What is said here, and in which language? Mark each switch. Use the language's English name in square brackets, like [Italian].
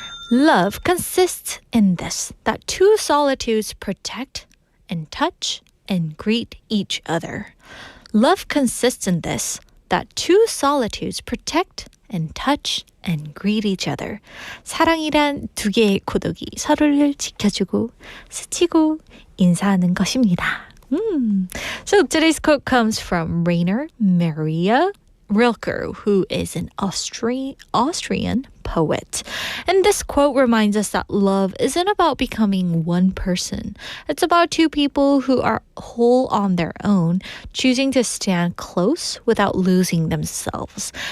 [English] Love consists in this, that two solitudes protect and touch and greet each other. Love consists in this, that two solitudes protect and touch and greet each other. [Korean] 사랑이란 두 개의 고독이 서로를 지켜주고 스치고 인사하는 것입니다. [English] So today's quote comes from Rainer Maria Rilke, who is an Austrian poet. And this quote reminds us that love isn't about becoming one person. It's about two people who are whole on their own, choosing to stand close without losing themselves.